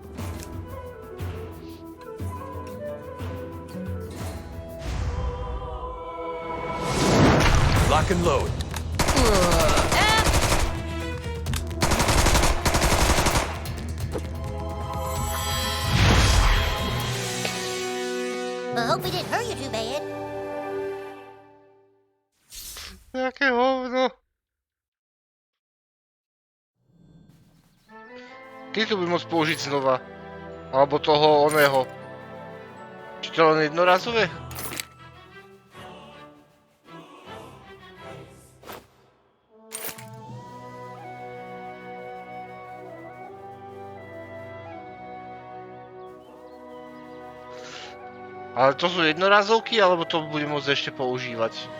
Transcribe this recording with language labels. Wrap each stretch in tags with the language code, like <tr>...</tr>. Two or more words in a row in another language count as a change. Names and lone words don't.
<en>Lock and load. I hope we didn't hurt you too bad.</en> <cs>Jaké hovno.</cs> <sk>Kedy to by môcť použiť znova? Alebo toho oného. Či to len jednorazové? Ale to sú jednorazovky, alebo to budem môcť ešte používať?</sk>